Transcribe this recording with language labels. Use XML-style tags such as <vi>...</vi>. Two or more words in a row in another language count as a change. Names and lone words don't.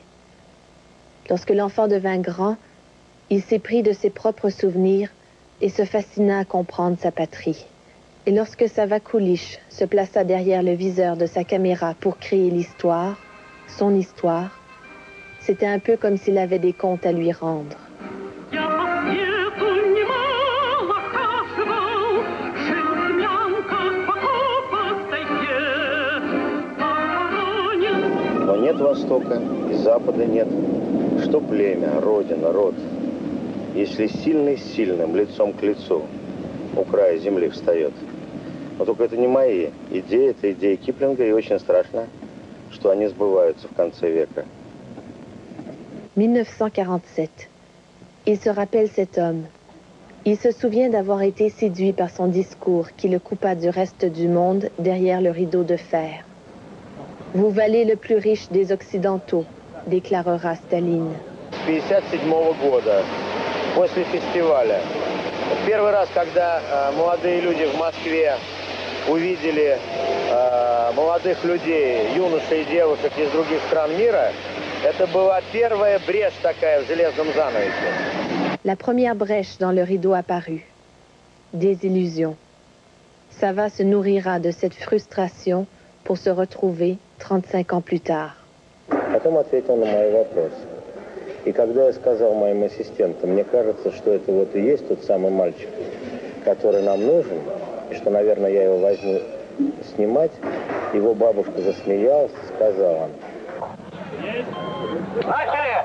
<fr>Lorsque l'enfant devint grand, il s'éprit de ses propres souvenirs et se fascina à comprendre sa patrie. Et lorsque Sava Kulish se plaça derrière le viseur de sa caméra pour créer l'histoire, son histoire, c'était un peu comme s'il avait des comptes à lui rendre.</fr> <ru>Но нет Востока и Запада нет. Что племя, родина, род? Если сильный с сильным лицом к лицу у края земли встает. Но только это не мои идеи, это идеи Киплинга, и очень страшно, что они сбываются в конце века.</ru> <fr>1947. Il se rappelle cet homme. Il se souvient d'avoir été séduit par son discours qui le coupa du reste du monde derrière le rideau de fer. Vous valez le plus riche des Occidentaux, déclarera Staline.</fr> <ru>1957 года, после фестиваля, первый раз, когда молодые люди в Москве увидели молодых людей, юношей и девушек из других стран мира, это была первая брешь такая в железном занавесе.</ru> <fr>La première brèche dans le rideau apparut. Désillusion. Sava se nourrira de cette frustration pour se retrouver 35 ans plus tard.</fr> <ru>Потом ответил на мой вопрос. И когда я сказал моим ассистентам, мне кажется, что это вот и есть тот самый мальчик, который нам нужен, и что, наверное, я его возьму снимать, его бабушка засмеялась и сказала: «Начали!</ru>